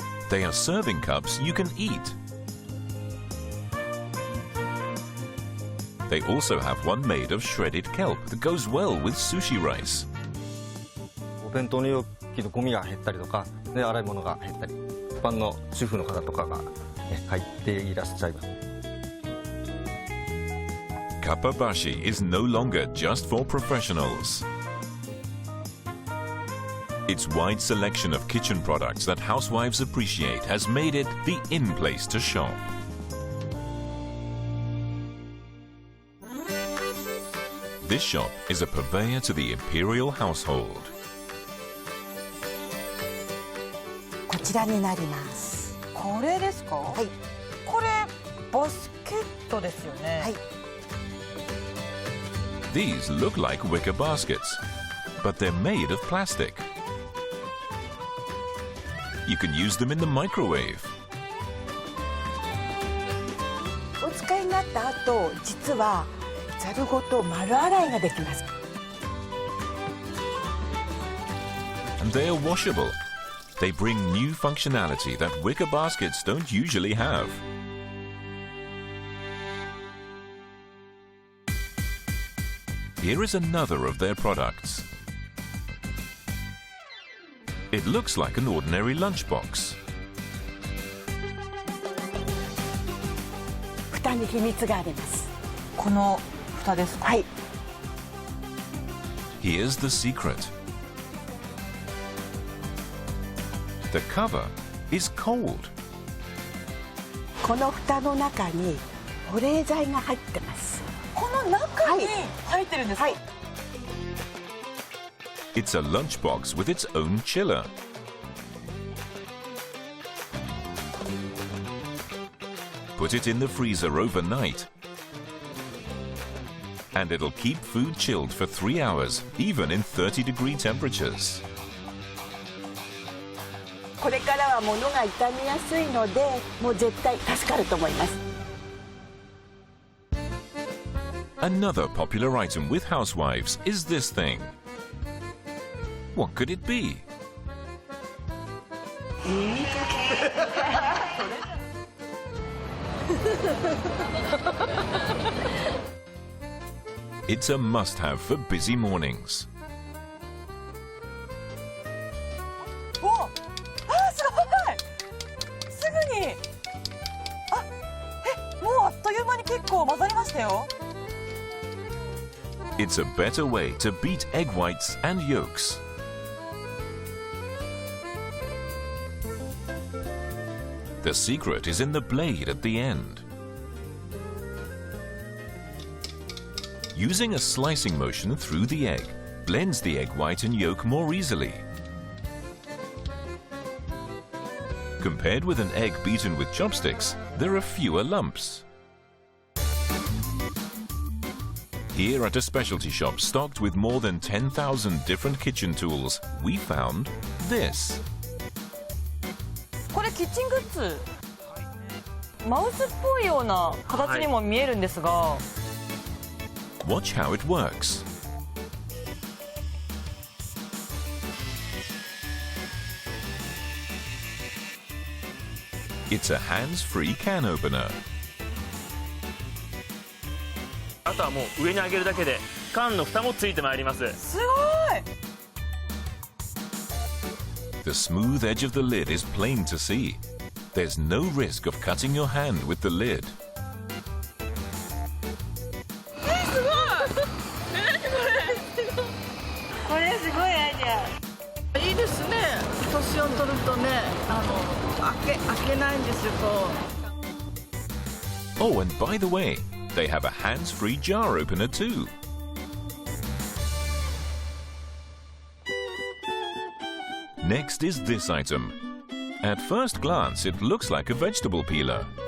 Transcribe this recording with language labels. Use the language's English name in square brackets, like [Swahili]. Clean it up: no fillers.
[English] They are serving cups you can eat. They also have one made of shredded kelp that goes well with sushi rice. [Japanese] お弁当の容器のゴミが減ったりとか、ね、洗い物が減ったり、一般の主婦の方とかが、ね、入っていらっしゃいます。 [English] Kappabashi is no longer just for professionals. Its wide selection of kitchen products that housewives appreciate has made it the in place to shop. This shop is a purveyor to the imperial household. [Japanese] こちらになります。これですか？はい。これバスケットですよね。はい。 [English] These look like wicker baskets, but they're made of plastic. You can use them in the microwave. [Japanese] お使いになった後、実はざるごと丸洗いができます。 [English] And they are washable. They bring new functionality that wicker baskets don't usually have. Here is another of their products. It looks like an ordinary lunchbox. [Japanese] 蓋に秘密があります。この蓋ですか？はい。 [English] Here's the secret. The cover is cold. [Japanese] この蓋の中に保冷剤が入ってます。この中に入ってるんですか？はい。 [English] It's a lunchbox with its own chiller. Put it in the freezer overnight. And it'll keep food chilled for 3 hours, even in 30-degree temperatures. [Japanese] これからは物が傷みやすいので、もう絶対助かると思います。 [English] Another popular item with housewives is this thing. What could it be? It's a must-have for busy mornings. [Japanese] お、あ、すごい。すぐに。あ、もうあっという間に結構混ざりましたよ。 [English] It's a better way to beat egg whites and yolks. The secret is in the blade at the end. Using a slicing motion through the egg blends the egg white and yolk more easily. Compared with an egg beaten with chopsticks, there are fewer lumps. Here at a specialty shop stocked with more than 10,000 different kitchen tools, we found this. [Japanese] これキッチングッズ。マウスっぽいような形にも見えるんですが。 [English] Watch how it works. It's a hands-free can opener. [Japanese] あとはもう上に上げるだけで缶の蓋もついてまいります。すごい。 [English] The smooth edge of the lid is plain to see. There's no risk of cutting your hand with the lid. [Japanese] すごい。これすごいアイデア。いいですね。年を取るとね、開けないんですよ。 [English] Oh, and by the way, they have a hands-free jar opener too. Next is this item. At first glance, it looks like a vegetable peeler.